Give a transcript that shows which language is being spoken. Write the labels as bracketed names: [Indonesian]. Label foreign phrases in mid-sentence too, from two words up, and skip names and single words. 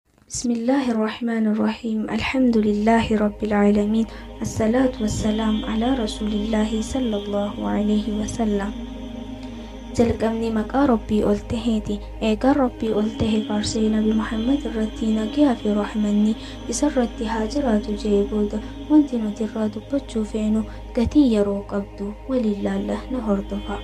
[Arabic] بسم الله الرحمن الرحيم. الحمد لله رب العالمين. الصلاة والسلام على رسول الله صلى الله عليه وسلم. [Oromo] jalqabni maqaa rabbii ol taheeti. Eegaan rabbii ol tahe faarsee nabi Muhammad irratti nagaa fi rahmanni isarratti haa jiraatu jee booda wanti nuti irraa dubbachuu feenu gatii yeroo qabdu waliin laalla na hordofa.